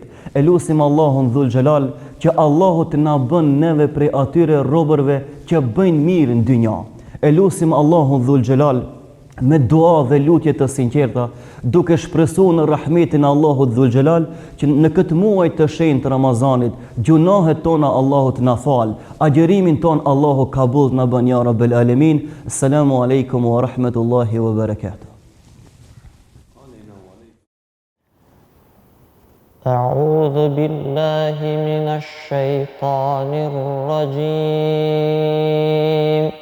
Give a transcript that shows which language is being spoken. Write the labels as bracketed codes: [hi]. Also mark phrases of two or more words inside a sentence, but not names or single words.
[sq] E lutim Allahun [ar] ذو الجلال [sq] që Allahu të na bën neve prej atyre robërve që bëjnë mirë në dynja. E lutim Allahun [ar] ذو الجلال [sq] me dua dhe lutje të sinqerta, duke shpresuar në rahmetin e Allahut [ar] ذو الجلال, [sq] që në këtë muaj të shenjtë të Ramazanit, gjunahet tona Allahu të na fal, agjërimin ton Allahu kabul na bën [ar] يا رب العالمين. السلام عليكم ورحمة الله وبركاته. أعوذ بالله من الشيطان الرجيم.